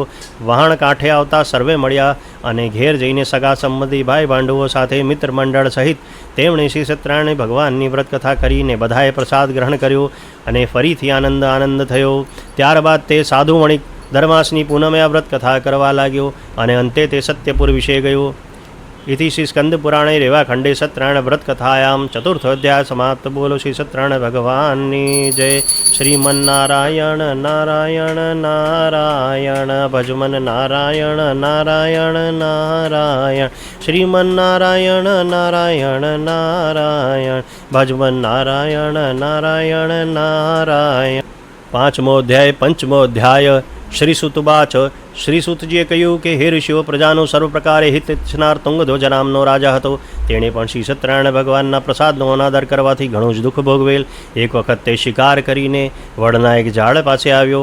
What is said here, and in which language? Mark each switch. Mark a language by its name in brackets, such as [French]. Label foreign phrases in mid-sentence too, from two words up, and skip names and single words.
[Gujarati] વહાણ કાંઠે આવતા સર્વે મળ્યા અને ઘેર જઈને સગા સંબંધી ભાઈ ભાંડવો સાથે મિત્ર મંડળ સહિત તેમણે શ્રી સત્યનારાયણ ભગવાનની વ્રતકથા કરીને બધાએ પ્રસાદ ગ્રહણ કર્યો અને ફરીથી આનંદ થયો. ત્યારબાદ તે સાધુ વણિક ધર્માસની પૂનમે આ વ્રતકથા કરવા લાગ્યો અને અંતે તે સત્યપુર વિશે ગયો. [Sanskrit] इति श्री स्कंद पुराणे रेवाखंडे सत्यनारायण व्रत कथायाम चतुर्थोध्याय समाप्त. बोलो श्री सत्यनारायण भगवान जय. श्रीमन्नारायण नारायण नारायण भजमन नारायण नारायण नारायण श्रीमन्नारायण नारायण नारायण भजमन नारायण नारायण नारायण. [Gujarati] પાંચમો અધ્યાય. પંચમો અધ્યાય. શ્રીસુતવાચ. શ્રીસુતજીએ કહ્યું કે હે ઋષિઓ, પ્રજાનો સર્વ પ્રકારે હિત ઈચ્છનાર તુંગધ્વજ નામનો રાજા હતો. તેણે પણ શ્રી સત્યનારાયણ ભગવાનના પ્રસાદનો અનાદર કરવાથી ઘણું જ દુઃખ ભોગવેલ. એક વખત તે શિકાર કરીને વડના એક ઝાડ પાસે આવ્યો.